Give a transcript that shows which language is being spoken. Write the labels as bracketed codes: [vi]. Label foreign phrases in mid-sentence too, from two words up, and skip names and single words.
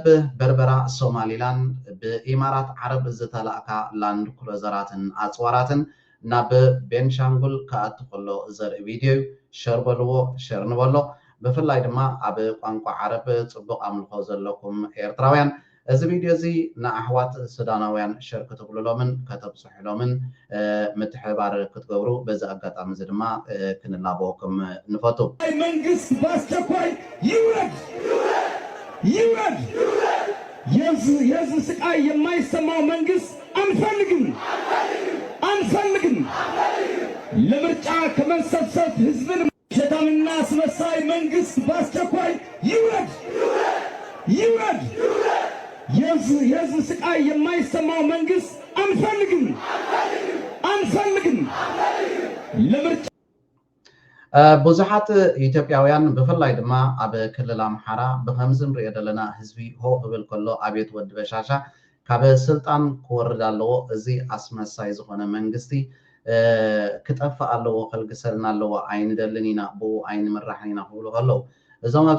[ti] በርበራ ሶማሊላንድ ብኢማራት ዓረብ ዝተላእካ ላንድ ክሩዘራትን ኣፅዋራትን ናብ ቤንሻንጉል ከኣቱ ከሎ ዘርኢ ቪድዮ ሸር በልዎ ሸር ንበሎ ብፍላይ ድማ ኣብ ቋንቋ ዓረብ ፅቡቅ ኣምልኾ ዘለኩም ኤርትራውያን እዚ ቪድዮ እዚ ንኣሕዋት ሱዳናውያን ሸር ክትብልሎምን ከተብፅሕሎምን ምትሕባር ክትገብሩ በዚ ኣጋጣሚ እዚ ድማ ክንላብወኩም ንፈቱ [am] መንግስት በአስቸኳይ ይውረድ ይውረድ የህዝብ ስቃይ የማይሰማው መንግስት አንፈልግም አንፈልግም ለምርጫ ከመሰብሰብ ህዝብን ሸታምና አስመሳይ መንግስት በአስቸኳይ ይውረድ ይውረድ የህዝብ ስቃይ የማይሰማው መንግስት አንፈልግም አንፈልግም ለምርጫ [ti] ብዙሓት ኢትዮጵያውያን ብፍላይ ድማ ኣብ ክልል ኣምሓራ ብከምዚ ንሪኦ ዘለና ህዝቢ ሆ ክብል ከሎ ኣብየት ወዲ በሻሻ ካብ ስልጣን ክወርድ ኣለዎ እዚ ኣስመሳይ ዝኾነ መንግስቲ ክጠፍእ ኣለዎ ከልግሰልና ኣለዎ ኣይንደልን ኢና ብኡ ኣይንምራሕን ኢና ክብሉ ከለዉ እዞም ኣብ